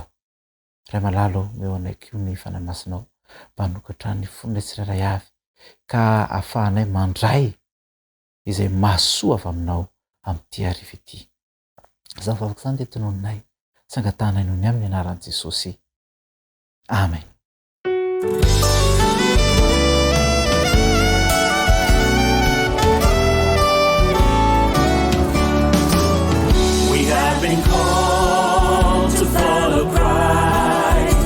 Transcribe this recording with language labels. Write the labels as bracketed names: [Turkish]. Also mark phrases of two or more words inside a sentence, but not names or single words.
[Malagasy] Ray malalo eo anaiky ny fanamasinao mba hanokatra ny fononay tsirairay avy ka ahafahanay mandray izay mahasoa avy aminao amin'ity arivo ity. Zaho vavaka izany dia tononinay sangatanay noho ny amin'ny anaran'i Jesosy. Amen. [English] We have been called to follow Christ.